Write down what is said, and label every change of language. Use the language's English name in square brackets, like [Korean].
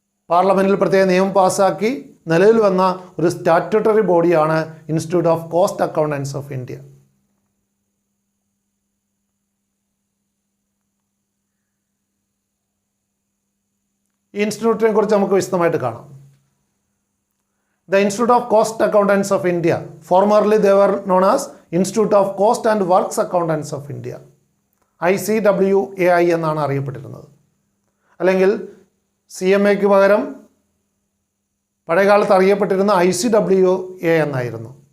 [Malayalam] പാർലമെൻറ്റിൽ പ്രത്യേക നിയമം പാസ്സാക്കി നിലവിൽ വന്ന ഒരു സ്റ്റാറ്റ്യൂട്ടറി ബോഡിയാണ് institute of cost accountants of India. ഈ ഇൻസ്റ്റിറ്റ്യൂട്ടിനെ കുറിച്ച് നമുക്ക് വിശദമായിട്ട് കാണാം. [English] The Institute of Cost Accountants of India, formerly they were known as Institute of Cost and Works Accountants of India, ICWAI [Malayalam] എന്നാണ് അറിയപ്പെട്ടിരുന്നത്. [English] അല്ലെങ്കിൽ CMAയ്ക്ക് പകരം പഴയകാലത്ത് അറിയപ്പെട്ടിരുന്ന ICWA എന്നായിരുന്നു.